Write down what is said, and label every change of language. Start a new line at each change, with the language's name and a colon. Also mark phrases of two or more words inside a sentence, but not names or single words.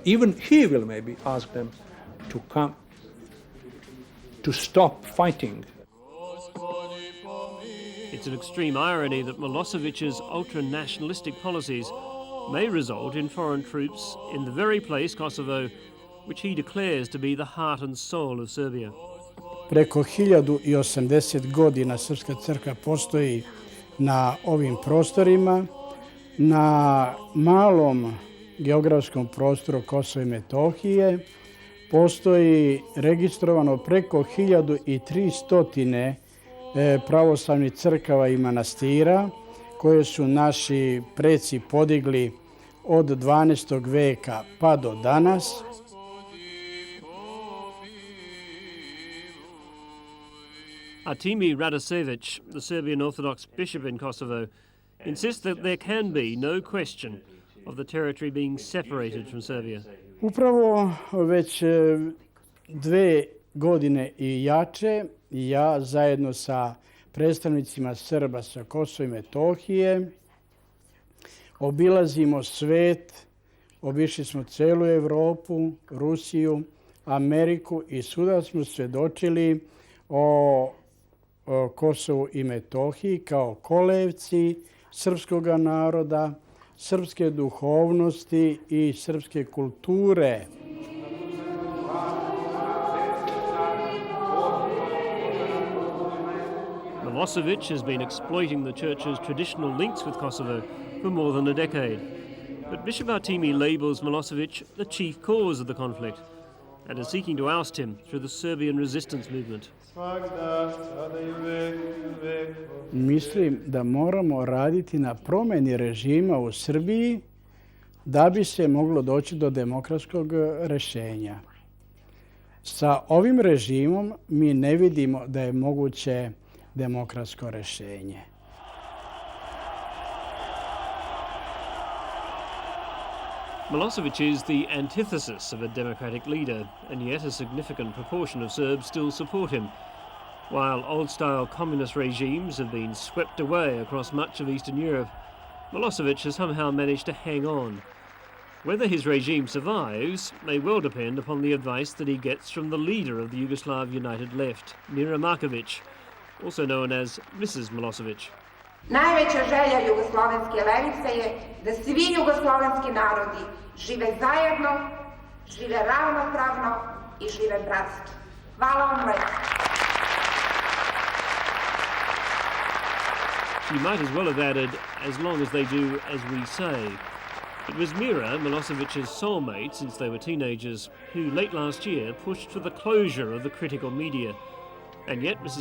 English: Even he will maybe ask them to come, to stop fighting. It's an extreme irony that Milosevic's ultra-nationalistic policies may result in foreign troops in the very place, Kosovo, which he declares to be the heart and soul of Serbia.
Serbian: Preko 1080 godina Srpska crkva postoji na ovim prostorima, na malom geografskom prostoru Kosova I Metohije postoji registrovano preko 1300 pravoslavnih crkava I manastira koje su naši preci podigli od 12. veka pa do danas.
English: Artemi Radicevic, the Serbian Orthodox bishop in Kosovo, insists that there can be no question of the territory being separated from Serbia.
Serbian: Upravo već 2 godine I jače, ja zajedno sa predstavnicima Srba sa Kosova I Metohije obilazimo svet, obišli smo celu Evropu, Rusiju, Ameriku I svuda smo svedočili o Kosovu I Metohiji kao kolevci srpskog naroda, srpske duhovnosti I srpske kulture.
English: Milosevic has been exploiting the church's traditional links with Kosovo for more than a decade. But Bishop Artemi labels Milosevic the chief cause of the conflict and is seeking to oust him through the Serbian resistance movement.
Serbian: Mislim da moramo raditi na promjeni režima u Srbiji da bi se moglo doći do demokratskog rješenja. Sa ovim režimom mi ne vidimo da je moguće demokratsko rješenje.
English: Milosevic is the antithesis of a democratic leader, and yet a significant proportion of Serbs still support him. While old-style communist regimes have been swept away across much of Eastern Europe, Milosevic has somehow managed to hang on. Whether his regime survives may well depend upon the advice that he gets from the leader of the Yugoslav United Left, Mira Markovic, also known as Mrs. Milosevic.
Serbian: Najveća želja jugoslovenske levice je da svi jugoslovenski narodi žive zajedno, žive ravnopravno I žive bratski. Hvala vam lepo.
English: You might as well have added, as long as they do as we say. It was Mira, Milosevic's soulmate since they were teenagers, who late last year pushed for the closure of the critical media. And yet Mrs.